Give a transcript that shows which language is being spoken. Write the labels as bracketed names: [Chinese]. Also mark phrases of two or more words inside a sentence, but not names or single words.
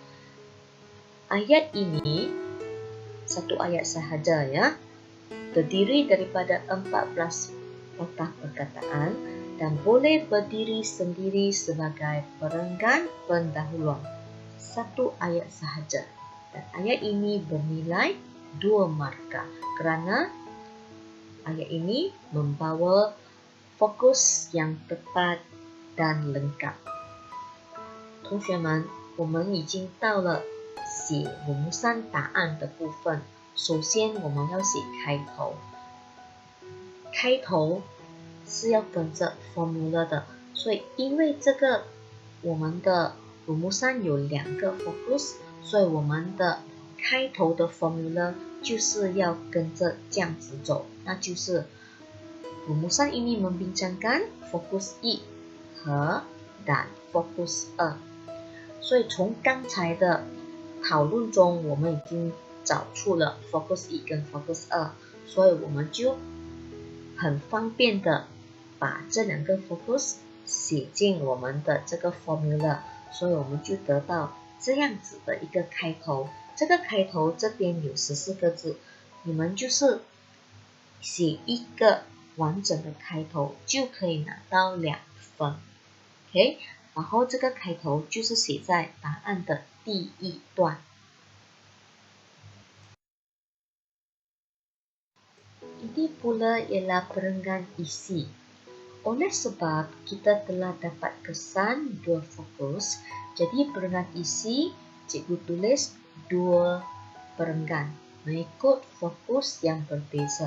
[Malay] Ayat ini satu ayat sahaja ya, terdiri daripada 14 patah perkataan dan boleh berdiri sendiri sebagai perenggan pendahuluan. Satu ayat sahaja. Dan ayat ini bernilai 2 markah kerana ayat ini membawa fokus yang tepat dan lengkap. [Chinese] 同学们，我们已经到了写rumusan答案的部分。首先我们要写开头，开头是要跟着 formula 的，所以因为这个我们的rumusan有2个 fokus， 所以我们的开头的 formula 就是要跟着这样子走，那就是 [Malay] rumusan ini membincangkan fokus 1 [Chinese] 和 [Malay] dan fokus 2。 [Chinese] 所以从刚才的讨论中，我们已经找出了 focus 1跟 focus 2，所以我们就很方便的把这2个 focus 写进我们的这个 formula， 所以我们就得到这样子的一个开头。这个开头这边有14个字，你们就是写一个完整的开头就可以拿到2分。OK， 然后这个开头就是写在答案的第1 段。 [Malay] Ini pula ialah perenggan isi. Oleh sebab kita telah dapat kesan 2 fokus, jadi perenggan isi cikgu tulis 2 perenggan mengikut fokus yang berbeza.